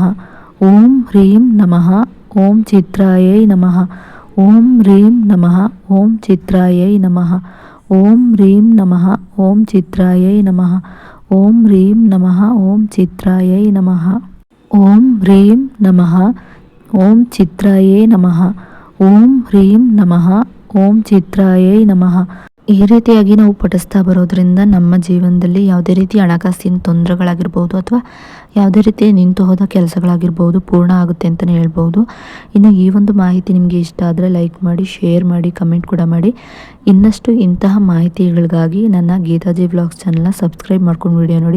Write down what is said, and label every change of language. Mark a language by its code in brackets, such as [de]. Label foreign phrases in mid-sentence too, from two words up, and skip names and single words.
[sa] ಓಂ ಹ್ರೀಂ ನಮಃ ಓಂ ಚಿತ್ರಾಯೈ ನಮಃ ಓಂ ಹ್ರೀಂ ನಮಃ ಓಂ ಚಿತ್ರಾಯೈ ನಮಃ ಓಂ ಹ್ರೀಂ ನಮಃ ಓಂ ಚಿತ್ರಾಯೈ ನಮಃ ಓಂ ಹ್ರೀಂ ನಮಃ ಓಂ ಚಿತ್ರಾಯೈ ನಮಃ ಓಂ ಹ್ರೀಂ ನಮಃ ಓಂ ಚಿತ್ರಾಯೇ ನಮಃ ಓಂ ಹ್ರೀಂ ನಮಃ ಓಂ ಚಿತ್ರಾಯೈ ನಮಃ [kn] ಈ ರೀತಿಯಾಗಿ ನಾವು ಪಠಿಸ್ತಾ ಬರೋದ್ರಿಂದ ನಮ್ಮ ಜೀವನದಲ್ಲಿ ಯಾವುದೇ ರೀತಿ ಹಣಕಾಸಿನ ತೊಂದರೆಗಳಾಗಿರ್ಬೋದು ಅಥವಾ ಯಾವುದೇ ರೀತಿ ನಿಂತು ಹೋದ ಕೆಲಸಗಳಾಗಿರ್ಬೋದು ಪೂರ್ಣ ಆಗುತ್ತೆ ಅಂತಲೇ ಹೇಳ್ಬೋದು. ಇನ್ನು ಈ ಒಂದು ಮಾಹಿತಿ ನಿಮಗೆ ಇಷ್ಟ ಆದರೆ ಲೈಕ್ ಮಾಡಿ, ಶೇರ್ ಮಾಡಿ, ಕಮೆಂಟ್ ಕೂಡ ಮಾಡಿ. ಇನ್ನಷ್ಟು ಇಂತಹ ಮಾಹಿತಿಗಳಿಗಾಗಿ ನನ್ನ ಗೀತಾಜಿ ವ್ಲಾಗ್ಸ್ ಚಾನಲ್ನ ಸಬ್ಸ್ಕ್ರೈಬ್ ಮಾಡ್ಕೊಂಡು ವಿಡಿಯೋ ನೋಡಿ.